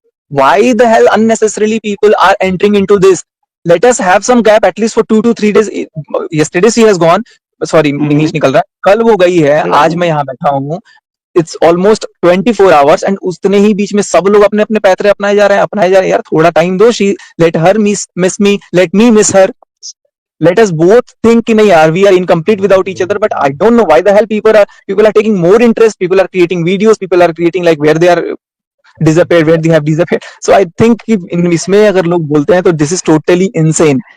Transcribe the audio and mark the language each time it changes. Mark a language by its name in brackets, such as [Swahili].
[English] Why the hell unnecessarily people are entering into this? Let us have some gap at least for 2 to 3 days. Yesterday she has gone, [Hindi] sorry English निकल रहा है, कल वो गई है, आज मैं यहाँ बैठा हूँ। [English] it's almost 24 hours and [Hindi] उतने ही बीच में सब लोग अपने अपने पैतरे अपनाए जा रहे हैं। यार थोड़ा टाइम दो। [English] She let her miss me, let me miss her. Let us both think [Hindi] कि नहीं यार, [English] we are incomplete without each other, but I don't know why the hell people are taking more interest. People are creating videos, people are creating like where they are disappeared, where they have disappeared. So I think [Hindi] कि इसमें अगर लोग बोलते हैं तो [English] this is totally insane.